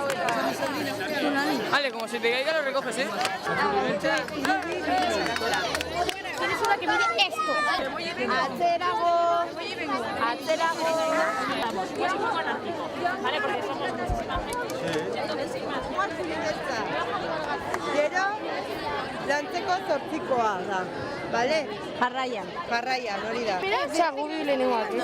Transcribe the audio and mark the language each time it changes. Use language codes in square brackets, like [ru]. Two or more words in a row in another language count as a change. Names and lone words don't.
[es] Vale, como se te caiga lo recoges, ¿eh? Tienes una que mide esto. [eu] Atzerago. [es] Vale, porque somos muchísima gente. Entonces, sin más. [eu] Gero, lantzeko 8koa da, bale? Jarraian. Jarraian, hori da. Zagubi lehenengoak, ez?